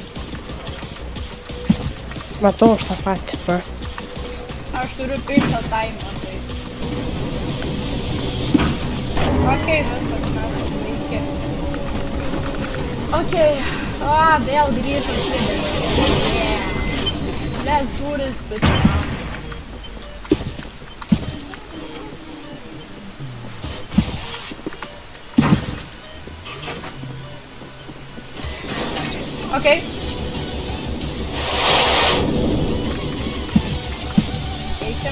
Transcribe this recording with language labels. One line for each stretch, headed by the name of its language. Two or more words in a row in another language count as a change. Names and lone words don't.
Lithuanian: Matau aš tą patį, bro. Aš turiu piktą taimą, tai. Okei, viskas, mes sveiki. Okei, vėl grįžo šiandien.
English: Yeah. Let's do this, bitch.
Lithuanian: Okei. Eisim.